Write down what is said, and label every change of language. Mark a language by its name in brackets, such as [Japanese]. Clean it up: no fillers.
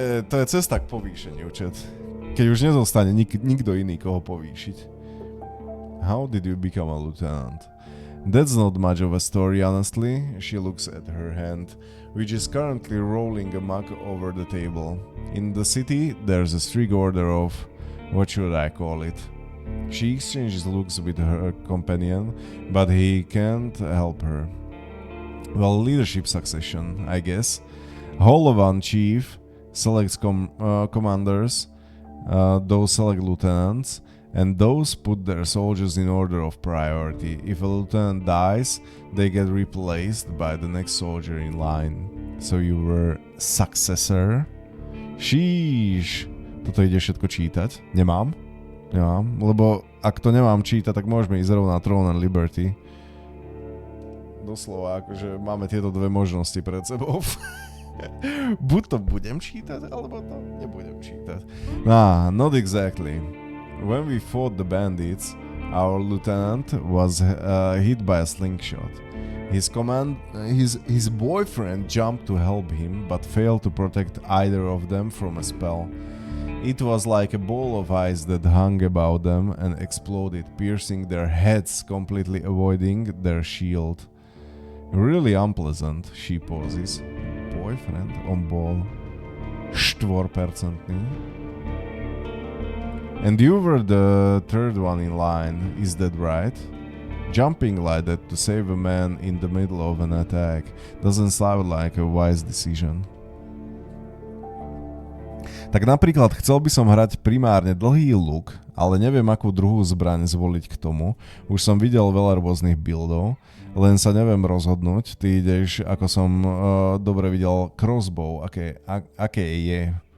[Slovak] to je cesta k povýšeniu, čet. Keď už nezostane nikto iný, koho povýšiť. [English] How did you become a lieutenant? That's not much of a story, honestly. She looks at her hand, which is currently rolling amok over the table. In the city, there's a strict order of... what should I call it? She exchanges looks with her companion, but he can't help her. Well, leadership succession, I guess. Holovan chief selects commanders, those select lieutenants, and those put their soldiers in order of priority. If a lieutenant dies, they get replaced by the next soldier in line. So you were successor? Sheesh. [Slovak] Toto ide všetko čítať? Nemám, lebo ak to nemám čítať, tak môžeme ísť rovno na Throne and Liberty. Doslova, akože máme tieto dve možnosti pred sebou. Buď to budem čítať, alebo to nebudem čítať. [English] Not exactly. When we fought the bandits, our lieutenant was hit by a slingshot. His boyfriend jumped to help him, but failed to protect either of them from a spell. It was like a ball of ice that hung about them and exploded, piercing their heads, completely avoiding their shield. Really unpleasant, she pauses. Boyfriend on ball 4%. And you were the third one in line, is that right? Jumping like that to save a man in the middle of an attack doesn't sound like a wise decision. [Slovak] Tak napríklad chcel by som hrať primárne dlhý luk, ale neviem akú druhú zbraň zvoliť k tomu. Už som videl veľa rôznych buildov, len sa neviem rozhodnúť. Ty ideš, ako som dobre videl, crossbow, aké je.